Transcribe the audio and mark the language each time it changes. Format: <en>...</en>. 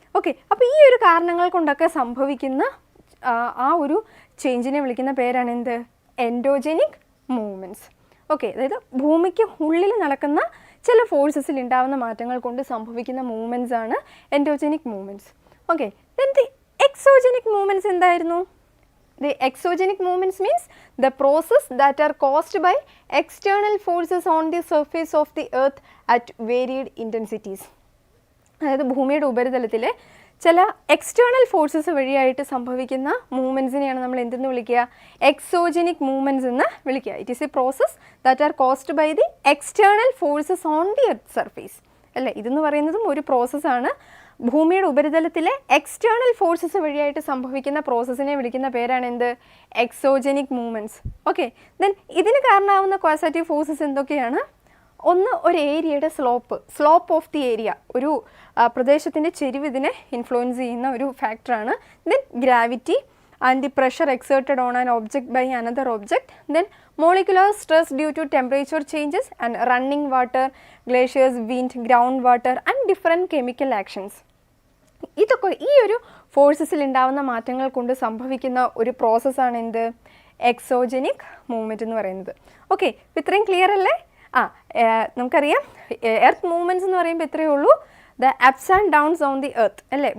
<ml>Okay, അപ്പോൾ ഈ ഒരു കാരണങ്ങൾ കൊണ്ടൊക്കെ സംഭവിക്കുന്ന ആ ഒരു ചേഞ്ചിനെ വിളിക്കുന്ന പേരാണ് എന്ത്? Endogenic movements. ഓക്കെ, അതായത് ഭൂമിക്ക് ഉള്ളിൽ നടക്കുന്ന ചില ഫോഴ്സസിൽ ഉണ്ടാകുന്ന മാറ്റങ്ങൾ കൊണ്ട് സംഭവിക്കുന്ന മൂവ്മെൻറ്റ്സ് ആണ് endogenic movements.</ml> <en>Okay, then the exogenic movements എന്തായിരുന്നു? The exogenic movements means the process that are caused by external forces on the surface of the earth at varied intensities.</en> <ml>അതായത് ഭൂമിയുടെ ഉപരിതലത്തിൽ ചില എക്സ്റ്റേണൽ ഫോഴ്സസ് വഴിയായിട്ട് സംഭവിക്കുന്ന മൂവ്മെൻറ്റ്സിനെയാണ് നമ്മൾ എന്തെന്ന് വിളിക്കുക?</ml> <en>exogenic movements</en> <ml>എന്ന് വിളിക്കുക.</ml> <en>It is a process that are caused by the external forces on the earth surface അല്ലേ.</en> <ml>ഇതെന്ന് പറയുന്നതും ഒരു പ്രോസസ്സാണ്. ഭൂമിയുടെ ഉപരിതലത്തിലെ എക്സ്റ്റേണൽ ഫോഴ്സസ് വഴിയായിട്ട് സംഭവിക്കുന്ന പ്രോസസ്സിനെ വിളിക്കുന്ന പേരാണ് എന്ത്? Exogenic movements. ഓക്കെ, ദെൻ ഇതിന് കാരണമാവുന്ന കോസറ്റീവ് ഫോഴ്സസ് എന്തൊക്കെയാണ്? ഒന്ന്, ഒരു ഏരിയയുടെ സ്ലോപ്പ് ഓഫ് ദി ഏരിയ, ഒരു പ്രദേശത്തിൻ്റെ ചെരിവ് ഇതിനെ ഇൻഫ്ലുവൻസ് ചെയ്യുന്ന ഒരു ഫാക്ടറാണ്.</ml> <en>Then gravity and the pressure exerted on an object by another object. Then molecular stress due to temperature changes and running water, glaciers, wind, groundwater and different chemical actions.</en> <ml>ഇതൊക്കെ ഈ ഒരു ഫോഴ്സസിൽ ഉണ്ടാകുന്ന മാറ്റങ്ങൾ കൊണ്ട് സംഭവിക്കുന്ന ഒരു പ്രോസസ്സാണ് എന്ത്? എക്സോജനിക് മൂവ്മെൻറ്റ് എന്ന് പറയുന്നത്. ഓക്കെ, ഇപ്പോൾ ഇത്രയും ക്ലിയർ അല്ലേ? നമുക്കറിയാം എർത്ത് മൂവ്മെൻറ്റ്സ് എന്ന് പറയുമ്പോൾ ഇത്രയേ ഉള്ളൂ.</ml> <en>the ups and downs on the earth</en> <ml>അല്ലേ.</ml>